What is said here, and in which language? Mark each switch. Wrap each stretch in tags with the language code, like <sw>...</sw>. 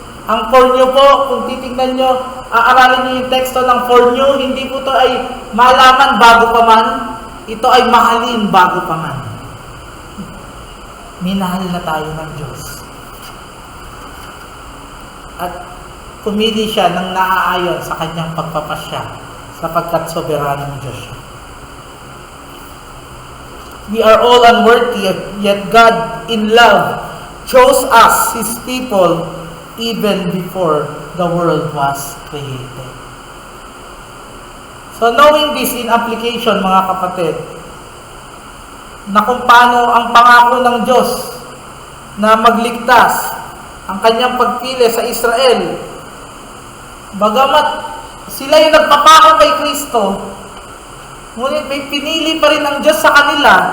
<tl>Ang foreknew po, kung titignan nyo, aaralin nyo yung teksto ng foreknew, hindi po ito ay malaman bago pa man, ito ay mahalin bago pa man. Minahal na tayo ng Diyos. At pumili siya ng naaayon sa kanyang pagpapasya sapagkat soberanong Diyos siya.</tl> <en>We are all unworthy, yet God in love chose us, His people, even before the world was created. So knowing this in application,</en> <tl>mga kapatid, na kung paano ang pangako ng Diyos na magligtas, ang kanyang pagpili sa Israel, bagamat sila yung nagpapako kay Kristo, ngunit may pinili pa rin ng Diyos sa kanila.</tl>